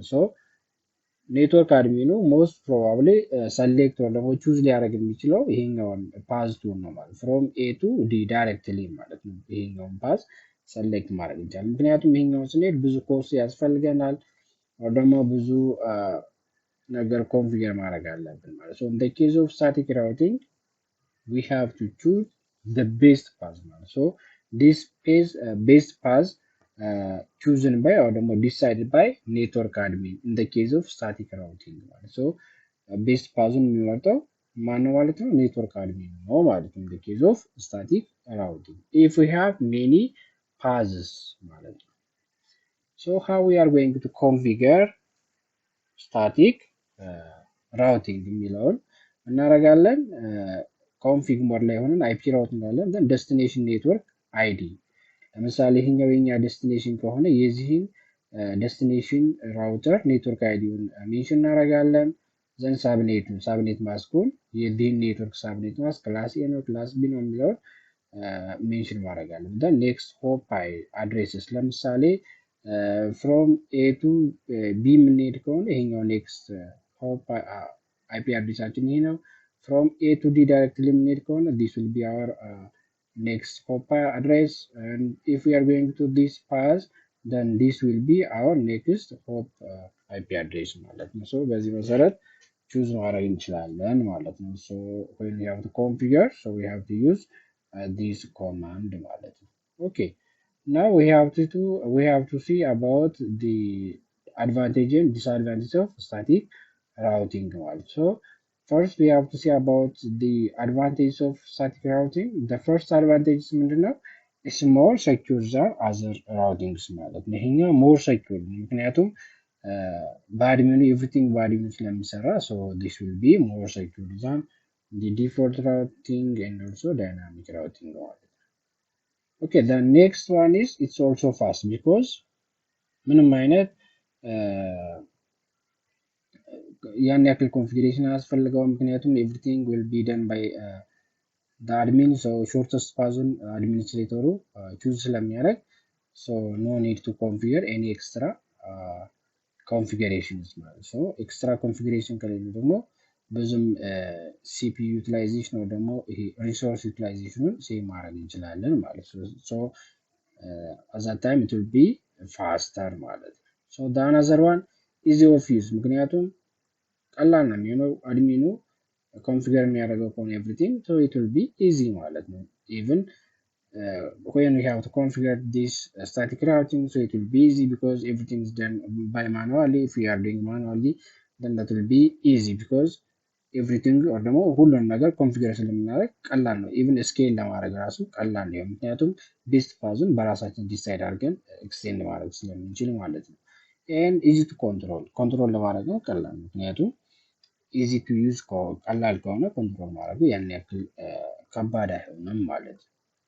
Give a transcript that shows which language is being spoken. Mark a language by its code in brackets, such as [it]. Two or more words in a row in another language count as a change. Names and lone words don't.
[am] So ኔትወርክ አድሚኑ [en] most probably [am] ሰሌክት ወይ ደግሞ ቹዝ ሊያደርግ የሚችለው ይሄኛውን ፓዝ 2 ነው ማለት [en] from A to D directly [am] ማለት ነው። ይሄኛውን ፓዝ ሰሌክት ማድረግ እንችላለን። ምክንያቱም ይሄኛውን ስንሄድ ብዙ ኮርስ ያስፈልገናል ወይ ደግሞ ብዙ ነገር ኮንፊገር ማድረግ አለብን ማለት ነው። [en] in the case of static routing we have to choose the best path ማለት so this is best path chosen by or ደግሞ decided by network admin in the case of static routing ማለት so best pathን [am] የሚመርጠው ማን ነው ማለት ነው ኔትወርክ አድሚን ነው ማለት ነው [en] in the case of static routing if we have many paths [am] ማለት ነው [en] so how we are going to configure static [am] ራውቲንግ የሚለውን እናደርጋለን። ኮንፊግ ሞድ ላይ ሆነን [en] IP route [am] እንላለን። [en] then destination network ID [am] ለምሳሌ ይሄኛው የኛ ዴስቲኔሽን ከሆነ የዚህን ዴስቲኔሽን ራውተር ኔትወርክ አይዲውን ሜንሽን እናደርጋለን። then ሳብኔት ማስኩን የዚህን ኔትወርክ ሳብኔት ማስክ ክላስ ኤ ነው ክላስ ቢ ነው የሚለውን ሜንሽን ማድረጋለን። [en] then next hop addresses [am] ለምሳሌ [en] from A to B [am] የምንሄድ ከሆነ ይሄኛው ኔክስት ሆፕ አይፒ አድሬሳችን ይሄ ነው። [en] from A to D directly [am] የምንሄድ ከሆነ [en] this will be our next hop address, and if we are going to this path then this will be our next hop IP address [am] ማለት ነው። [en] so [am] በዚህ መሰረት ቹዝ ማድረግ እንችላለን ማለት ነው። [en] so when we have to configure, so we have to use this command [am] ማለት ነው። [en] okay, now we have to see about the advantage and disadvantage of static routing ማለት so first we have to see about the advantage of static routing. the first advantage ምንድነው is more secure than other routings [am] ማለት ነው። [en] ይሄኛው more secure [am] ምክንያቱም በአድሚኑ everything በአድሚኑ ስለሚሰራ [en] so this will be more secure than the default routing and also dynamic routing [am] ማለት ነው። [en] okay, the next one is it's also fast because [am] ምንም አይነት ያን ያክል ኮንፊግሬሽን አያስፈልገውም ምክንያቱም [en] everything will be done by the admin, so shortest pathን [am] አድሚኒስትሬተሩ ቹዝ ስለሚያደርግ [en] so no need to configure any extra configurations [am] ማለት [en] so extra configuration [am] ከሌለ ደግሞ ብዙም [en] CPU utilization [am] ነው ደግሞ ይሄ [en] resource utilizationን [am] ሴቭ ማድረግ እንችላለን ማለት [en] so at that time it will be faster ማለት ነው። so the another one easy of use [am] ምክንያቱም ቀላል ነው የሚሆነው አድሚኑ ኮንፊገር የሚያደርገው ከሆነ [en] everything so it will be easy [am] ማለት ነው። [en] even when we have to configure this static routing, so it will be easy because everything is done by manually. if we are doing manually then that will be easy because everything or [am] ደግሞ ሁሉን ነገር ኮንፊገር ስለምናደርግ ቀላል ነው። even ስኬል ለማድረግ ራሱ ቀላል ነው ምክንያቱም ቤስት ፓዙን በራሳችን ዲሳይድ አድርገን ኤክስቴንድ ማድረግ ስለምንችል ማለት ነው። [en] and easy to control [am] ለማድረግ ነው ቀላል ነው ምክንያቱም [en] easy to use [am] ቀላል ከሆነ ኮንትሮል ማድረጉ ያን ያክል ከባድ አይሆንም ማለት ነው።